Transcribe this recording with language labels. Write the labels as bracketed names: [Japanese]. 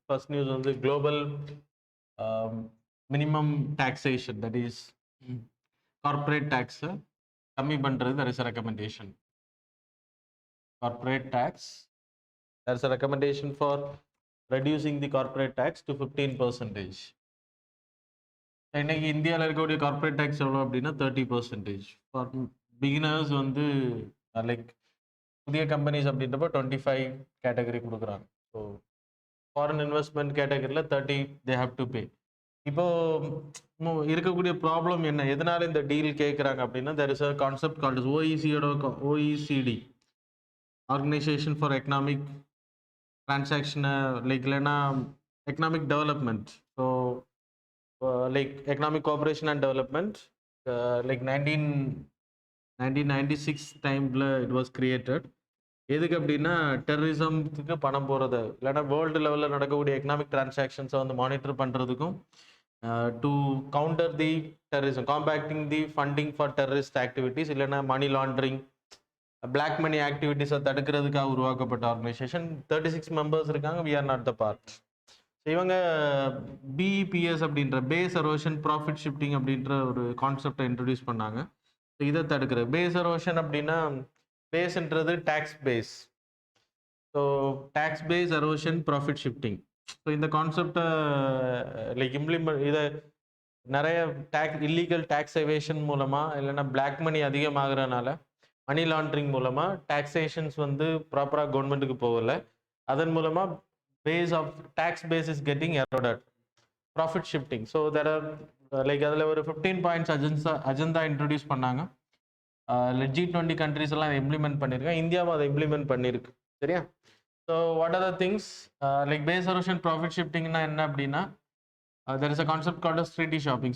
[English] First news on the global minimum taxation, that is corporate tax. [Tamil] Kammi பண்றது, [English] there is a recommendation. Corporate tax, there is a recommendation for reducing the corporate tax to 15%. [Tamil] இன்னைக்கு இந்தியாவில் இருக்கக்கூடிய corporate tax எவ்வளோ அப்படின்னா 30%. For beginners வந்து like புதிய companies அப்படின்றப்ப 25 category கொடுக்குறாங்க. [English] So foreign investment கேட்டகரியில் 30 they have to pay. [Tamil] இப்போ இருக்கக்கூடிய ப்ராப்ளம் என்ன, எதனால இந்த டீல் கேட்குறாங்க அப்படின்னா, [English] there is a concept called OECD, [Tamil] organisation for economic transaction, like இல்லைன்னா economic development. [English] So like economic cooperation and development, like 1996 timeல it was created. [Tamil] எதுக்கு அப்படின்னா டெரரிசம்க்கு பணம் போகிறது, இல்லைன்னா வேர்ல்டு லெவலில் நடக்கக்கூடிய எக்கனாமிக் டிரான்சாக்ஷன்ஸை வந்து மானிட்டர் பண்ணுறதுக்கும், [English] to counter the terrorism, combating the funding for terrorist activities, [Tamil] இல்லைன்னா மணி லாண்ட்ரிங், பிளாக் மணி ஆக்டிவிட்டிஸை தடுக்கிறதுக்காக உருவாக்கப்பட்ட ஆர்கனைசேஷன். 36 மெம்பர்ஸ் இருக்காங்க. [English] We are not the part. [Tamil] இவங்க பிஇபிஎஸ் அப்படின்ற பேஸ் எரோஷன் ப்ராஃபிட் ஷிஃப்டிங் அப்படின்ற ஒரு கான்செப்டை இன்ட்ரடியூஸ் பண்ணாங்க. ஸோ இதை தடுக்கிறது. பேஸ் எரோஷன் அப்படின்னா, பேஸ்ன்றது tax base. So tax base erosion profit shifting. So இந்த கான்செப்டை லைக் இதை நிறைய இல்லீகல் டேக்ஸ் எவேஷன் மூலமாக, இல்லைன்னா பிளாக் மணி அதிகமாகறதுனால மணி லாண்ட்ரிங் மூலமாக டாக்ஸேஷன்ஸ் வந்து ப்ராப்பராக கவர்மெண்ட்டுக்கு போகலை. அதன் மூலமாக [English] base of tax base is getting eroded, profit shifting. So there are like [Tamil] அதில் ஒரு 15 points அஜெண்டா இன்ட்ரடியூஸ் பண்ணாங்க. G20 கண்ட்ரிஸ் எல்லாம் இம்ப்ளிமெண்ட் பண்ணியிருக்காங்க. இந்தியாவும் அதை இம்ப்ளிமெண்ட் பண்ணியிருக்கு. சரியா? So what are the things like base erosion profit ஷிஃப்டிங்னா என்ன அப்படின்னா, [English] there is a concept called as treaty shopping.